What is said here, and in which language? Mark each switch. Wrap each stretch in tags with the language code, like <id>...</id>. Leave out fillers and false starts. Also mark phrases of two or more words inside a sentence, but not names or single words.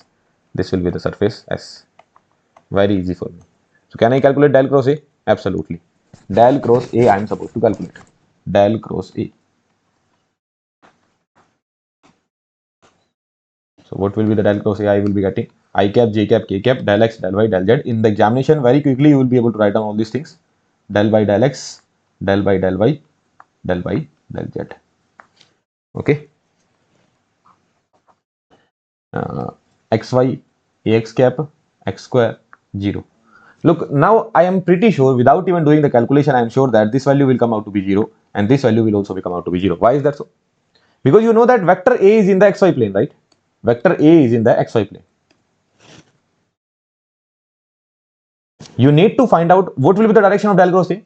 <en>This will be the surface S. Very easy for me. So can I calculate del cross A? Absolutely. Del cross A I am supposed to calculate. Del cross A. So what will be the del cross A I will be getting? I cap, j cap, k cap, del x, del y, del z. In the examination, very quickly you will be able to write down all these things. Del y, del x, del y, del y, del y, del z. Okay. Xy, ax cap, x square, 0. Look, now I am pretty sure without even doing the calculation, I am sure that this value will come out to be 0 and this value will also come out to be 0. Why is that so? Because you know that vector A is in the xy plane, right? Vector A is in the xy plane. You need to find out what will be the direction of del cross A.</en>